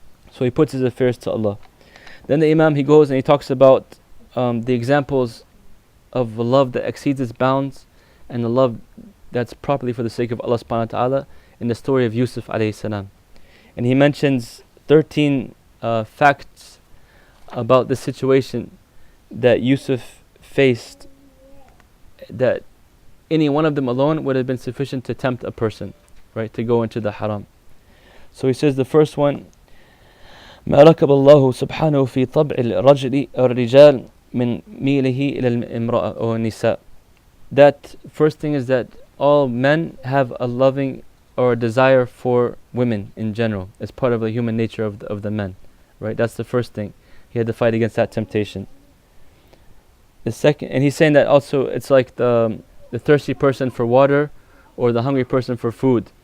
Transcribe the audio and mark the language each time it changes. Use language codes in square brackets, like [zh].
[en] So he puts his affairs to Allah. Then the Imam, he goes and he talks about the examples of the love that exceeds its bounds, and the love that's properly for the sake of Allah subhanahu wa ta'ala, in the story of Yusuf alayhi salam. And he mentions 13 facts about the situation that Yusuf faced, that any one of them alone would have been sufficient to tempt a person, right, to go into the haram. So he says the first one, [ar] ما ركب الله سبحانه في طبع الرجل أو الرجال من ميله إلى الامرأة أو النساء. [en] That first thing is that all men have a loving or a desire for women in general. It's part of the human nature of the men, right? That's the first thing. He had to fight against that temptation. The second, and he's saying that also it's like the thirsty person for water, or the hungry person for food.